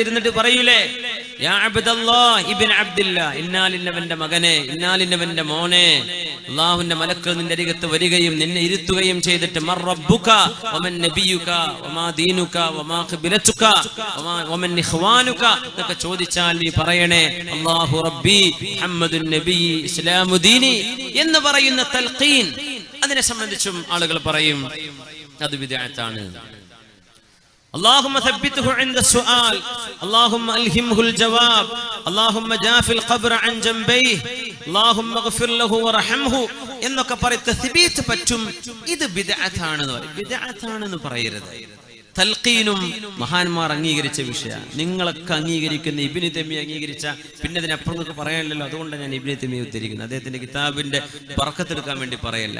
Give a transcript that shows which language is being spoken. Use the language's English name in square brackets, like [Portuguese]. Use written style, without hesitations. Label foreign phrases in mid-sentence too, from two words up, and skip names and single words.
[Malayalam] ഇരുന്നിട്ട് പറയൂലേ, [Arabic] يا عبد الله بن عبد الله, [Malayalam] ഇന്നാലിന്നവന്റെ മകനെ, ഇന്നാലിന്നവന്റെ മോനെ, അല്ലാഹുവിന്റെ മലക്കുകൾ നിന്റെ അരികത്ത് വരികയും നിന്നെ ഇരുത്തുകയും ചെയ്തിട്ട് [Arabic] من ربك ومن نبيك وما دينك وما قبلتك ومن إخوانك [Malayalam] എന്നൊക്കെ ചോദിച്ചാൽ നീ പറയണേ [Arabic] الله ربي محمد نبي إسلام ديني [Malayalam] എന്ന് പറയുന്ന തൽഖീൻ. അതിനെ സംബന്ധിച്ചും ആളുകൾ പറയും അത് ബിദ്അത്താണ്. [Arabic] اللهم ثبته عند السؤال، اللهم ألهمه الجواب، اللهم جاف القبر عن جنبيه، اللهم اغفر له ورحمه [Malayalam] എന്നൊക്കെ പറയും. തസ്ബീത്ത് പറ്റും. ഇത് ബിദ്അത്താണെന്ന് പറയും. ബിദ്അത്താണെന്ന് പറയരുത്. തൽഖീനും മഹാന്മാർ അംഗീകരിച്ച വിഷയമാണ്. നിങ്ങളൊക്കെ അംഗീകരിക്കുന്ന ഇബ്നു തൈമിയ്യ അംഗീകരിച്ച, പിന്നെ അതിനപ്പുറം നിങ്ങൾക്ക് പറയാനില്ലല്ലോ. അതുകൊണ്ട് ഞാൻ ഇബ്നു തൈമിയ്യ ഉദ്ധരിക്കുന്നത്. അദ്ദേഹത്തിന്റെ കിതാബിന്റെ ബർക്കത്തെടുക്കാൻ വേണ്ടി പറയല്ല.